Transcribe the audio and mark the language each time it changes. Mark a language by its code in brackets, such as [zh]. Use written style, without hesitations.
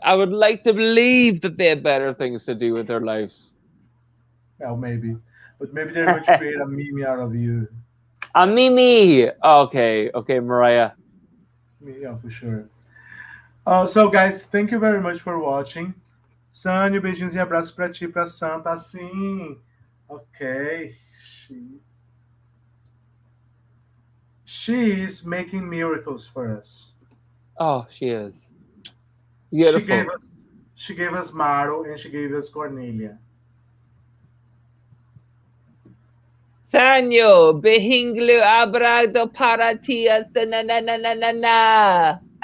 [en] I would like to believe that they had better things to do with their lives. Well, maybe. But maybe they're going to create a meme out of you. A Mimi. Okay, okay, Mariah. Yeah, for sure. So, guys, thank you very much for watching. [pt] Sânio, beijinhos e abraços pra ti, pra Santa, sim. [en] Ok. She is making miracles for us. Oh, she is She gave beautiful. us she gave us Maro and she gave us Cornelia. Sanyo, behinglu abrado paratia na na na na na na.